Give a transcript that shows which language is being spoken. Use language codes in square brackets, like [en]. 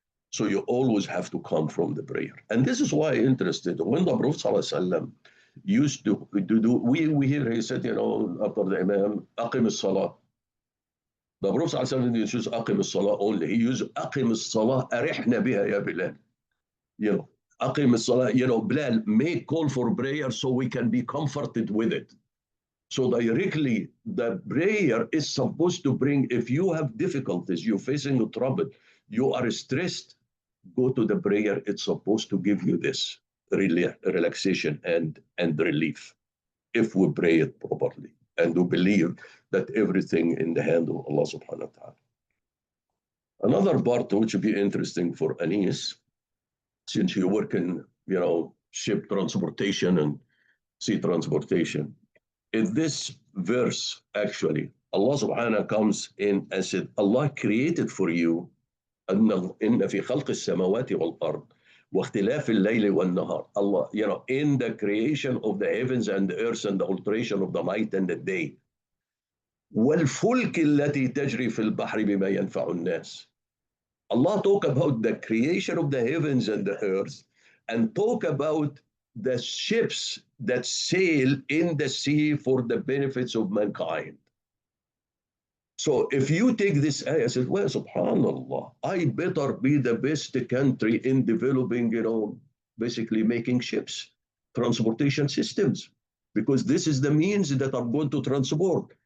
[en] So you always have to come from the prayer. And this is why I'm interested. When the Prophet ﷺ used to do, we hear he said, you know, after the Imam, [ar] أقم الصلاة. [en] The Prophet ﷺ didn't use [ar] أقم الصلاة [en] only. He used [ar] أقم الصلاة أرحنا بها يا بلال. [en] You know, [ar] أقم الصلاة, [en] you know, Bilal, make call for prayer so we can be comforted with it. So directly, the prayer is supposed to bring, if you have difficulties, you're facing a trouble, you are stressed, go to the prayer. It's supposed to give you this relaxation and relief if we pray it properly and we believe that everything in the hand of Allah subhanahu wa ta'ala. Another part which would be interesting for Anis, since you work in, ship transportation and sea transportation, in this verse, actually, Allah subhanahu wa ta'ala comes in and said, Allah created for you [ar] إن في خلق السماوات والأرض واختلاف الليل والنهار. [en] Allah, in the creation of the heavens and the earth and the alteration of the night and the day. [ar] والفلك التي تجري في البحر بما ينفع الناس. [en] Allah talk about the creation of the heavens and the earth and talk about the ships that sail in the sea for the benefits of mankind. So if you take this ayah, I said, well, subhanallah, I better be the best country in developing, basically making ships, transportation systems, because this is the means that are going to transport.